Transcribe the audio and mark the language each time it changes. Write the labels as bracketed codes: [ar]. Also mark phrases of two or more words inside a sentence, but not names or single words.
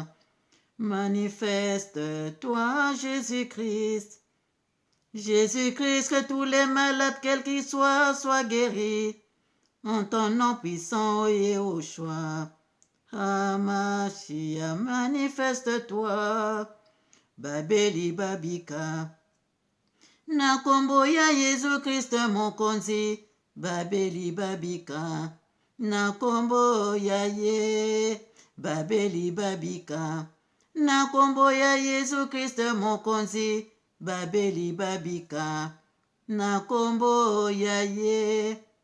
[fr] Manifeste-toi, Jésus-Christ. Jésus-Christ, que tous les malades, quels qu'ils soient, soient guéris. En ton nom puissant, Yehoshua. Amashia, manifeste-toi. [ln] Babeli babika. Na kombo ya Yesu Kristo mokonzi. Babeli babika. Na kombo ya ye. Babeli babika. Na kombo ya Yesu Kristo mokonzi. Babeli babika. Na kombo ya ye.